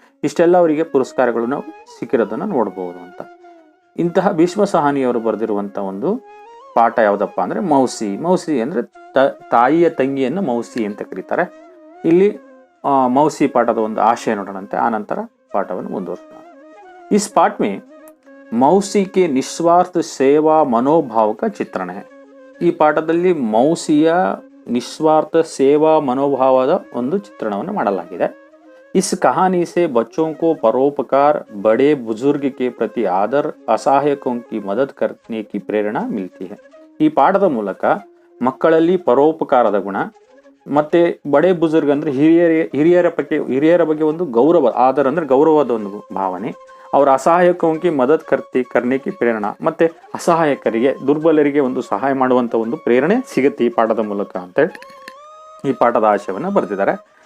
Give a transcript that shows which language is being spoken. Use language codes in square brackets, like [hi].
[kn] ಇಷ್ಟೆಲ್ಲ ಅವರಿಗೆ ಪುರಸ್ಕಾರಗಳು ನಾವು ಸಿಕ್ಕಿರೋದನ್ನು ನೋಡಬಹುದು ಅಂತ. ಇಂತಹ ಭೀಷ್ಮ ಸಾಹನಿಯವರು ಬರೆದಿರುವಂಥ ಒಂದು ಪಾಠ ಯಾವುದಪ್ಪ ಅಂದರೆ ಮೌಸಿ ಅಂದರೆ ತಾಯಿಯ ತಂಗಿಯನ್ನು ಮೌಸಿ ಅಂತ ಕರೀತಾರೆ. ಇಲ್ಲಿ ಮೌಸಿ ಪಾಠದ ಒಂದು ಆಶಯ ನೋಡೋಣಂತೆ, ಆ ನಂತರ ಪಾಠವನ್ನು ಮುಂದುವರಿಸೋಣ. [hi] इस पाठ में मौसी के निस्वार्थ सेवा मनोभाव का चित्रण है. [kn] ಈ ಪಾಠದಲ್ಲಿ ಮೌಸಿಯ ನಿಸ್ವಾರ್ಥ ಸೇವಾ ಮನೋಭಾವದ ಒಂದು ಚಿತ್ರಣವನ್ನು ಮಾಡಲಾಗಿದೆ. [hi] इस कहानी से बच्चों को परोपकार, बड़े बुजुर्ग के प्रति आदर, असहायकों की मदद करने की प्रेरणा मिलती है. [kn] ಈ ಪಾಠದ ಮೂಲಕ ಮಕ್ಕಳಲ್ಲಿ ಪರೋಪಕಾರದ ಗುಣ ಮತ್ತೆ ಬಡೆ ಬುಜುರ್ಗ್ ಅಂದ್ರೆ ಹಿರಿಯರ ಬಗ್ಗೆ ಒಂದು ಗೌರವ, ಆದರ ಅಂದ್ರೆ ಗೌರವದ ಒಂದು ಭಾವನೆ, ಅವರ ಅಸಹಾಯಕವಾಗಿ [hi] ಮದತ್ ಕರ್ನೇಕಿ ಪ್ರೇರಣಾ, [kn] ಮತ್ತೆ ಅಸಹಾಯಕರಿಗೆ, ದುರ್ಬಲರಿಗೆ ಒಂದು ಸಹಾಯ ಮಾಡುವಂತ ಒಂದು ಪ್ರೇರಣೆ ಸಿಗುತ್ತೆ ಈ ಪಾಠದ ಮೂಲಕ ಅಂತೇಳಿ ಈ ಪಾಠದ ಆಶಯವನ್ನು ಬರೆದಿದ್ದಾರೆ.